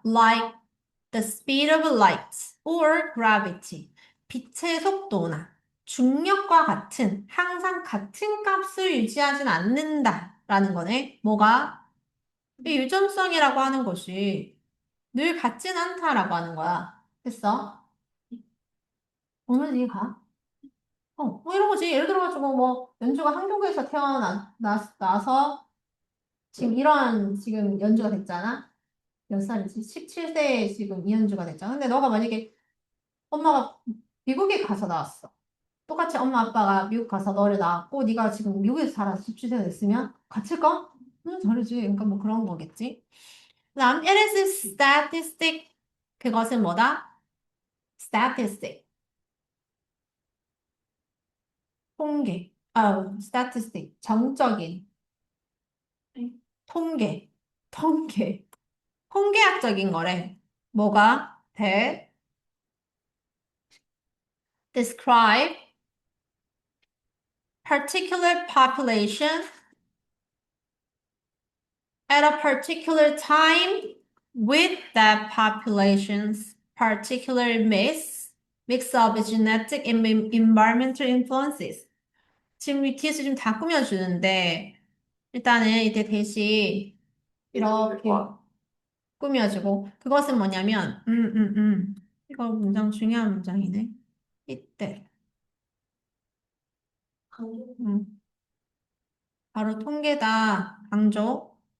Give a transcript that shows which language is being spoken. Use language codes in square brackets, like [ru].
[en] Like the speed of light or gravity. [ko] 빛의 속도나 중력과 같은 항상 같은 값을 유지하진 않는다라는 거네. 뭐가? 이 유전성이라고 하는 것이 늘 같진 않다라고 하는 거야. 됐어? 오늘 이해가? 뭐 이런 거지. 예를 들어가지고 뭐 연주가 한국에서 태어나서 지금 이런 지금 연주가 됐잖아. 몇 살이지? 17세에 지금 이연주가 됐잖아. 근데 너가 만약에 엄마가 미국에 가서 나왔어. 똑같이 엄마 아빠가 미국 가서 너를 낳았고 네가 지금 미국에서 살아서 17세가 됐으면 같을까? 응, 다르지. 그러니까 뭐 그런 거겠지. 그다음 [en] it is statistic. [ko] 그것은 뭐다? statistic. 통계. statistic. 정적인. 통계. 통계. 통계학적인 거래. 뭐가? [en] that describe particular population at a particular time with that population's particular mix of genetic and environmental influences. [ko] 지금 이 뒤에서 좀 다 꾸며주는데, 일단은 이때 대신 이렇게 꾸며주고, 그것은 뭐냐면, 이거 문장 중요한 문장이네. 이때, 음, 바로 통계다, 강조.